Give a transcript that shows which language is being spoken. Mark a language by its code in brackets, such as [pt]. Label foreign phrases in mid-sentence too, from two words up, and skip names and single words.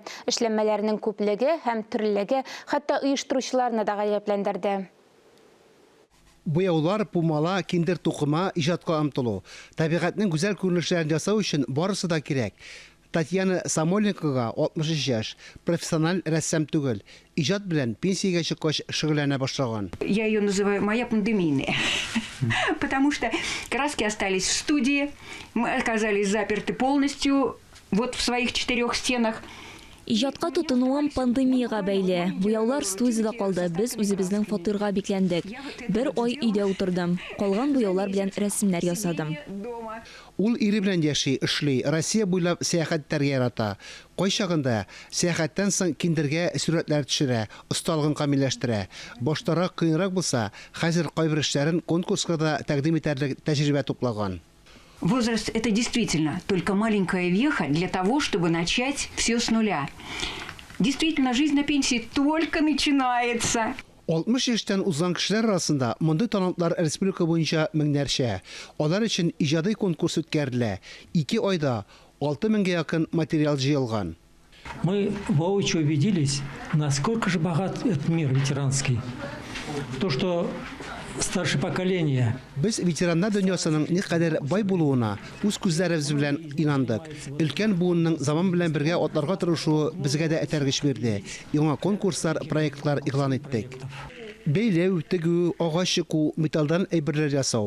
[tt] Эшләнмәләрнең күплеге һәм төрлелеге хәтта оештыручыларны да гаҗәпләндерде. Буяулар, пумала, киндер тукыма, иҗатка омтылу. Табигатьнең гүзәл күренешләрен ясау өчен барысы да кирәк. Татьяна Самойленкоға 63 яшь, профессиональ рәссам түгел. Иҗат белән пенсиягә чыккач шөгыльләнә башлаган. [ru] Я ее называю «моя пандемийная», потому что краски остались в студии, мы оказались заперты полностью вот в своих 4 стенах. [tt] Иҗатка тотынуым пандемияга бәйле. Буяулар студияда калды, без үзебезнең фатирга бикләндек. Бер ай өйдә утырдым. Калган буяулар белән рәсемнәр ясадым. Ул ире белән яши, эшли, Россия буйлап сәяхәттәргә ярата. Кайчагында сәяхәттән соң киндергә сүрәтләр төшерә, осталыгын камилләштерә. Баштарак кыенрак булса, хәзер кайбер эшләрен конкурска да тәкъдим итәрлек тәҗрибә туплаган. [ru] Возраст – это действительно только маленькая веха для того, чтобы начать все с нуля. Действительно, жизнь на пенсии только начинается. [tt] 60 яшьтән узган кешеләр арасында мондый талантлар республика буенча меңнәрчә. Алар өчен иҗади конкурс үткәрелә. 2 айда 6000-гә якын материал җыелган. [ru] Мы воочию убедились, насколько же богат этот мир ветеранский. То, что старшее поколение. [tt] Без ветераннар дөньясының никадәр бай булуына үз күзләребез белән инандык. Өлкән буынның заман белән бергә атларга тырышуы безгә дә этәргеч бирде. Яңа конкурслар, проектлар игълан иттек. Бәйләү, тегү, агач чыку, металлдан әйберләр ясау.